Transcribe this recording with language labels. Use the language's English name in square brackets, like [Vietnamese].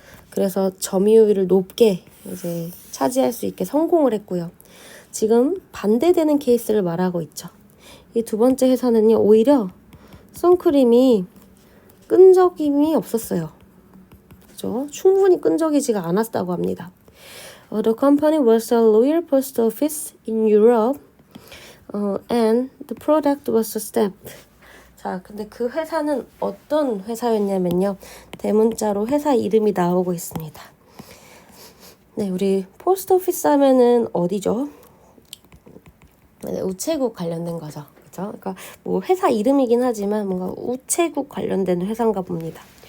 [Korean] 그래서 점유율을 높게 이제 차지할 수 있게 성공을 했고요. 지금 반대되는 케이스를 말하고 있죠. 이 두 번째 회사는요, 오히려 선크림이 끈적임이 없었어요. 그죠? 충분히 끈적이지가 않았다고 합니다. [English] The company was a loyal post office in Europe, and the product was a stamp. [Korean] 자, 근데 그 회사는 어떤 회사였냐면요. 대문자로 회사 이름이 나오고 있습니다. 네, 우리 포스트 오피스 하면은 어디죠? 네, 우체국 관련된 거죠. 그죠? 그러니까 회사 이름이긴 하지만 뭔가 우체국 관련된 회사인가 봅니다.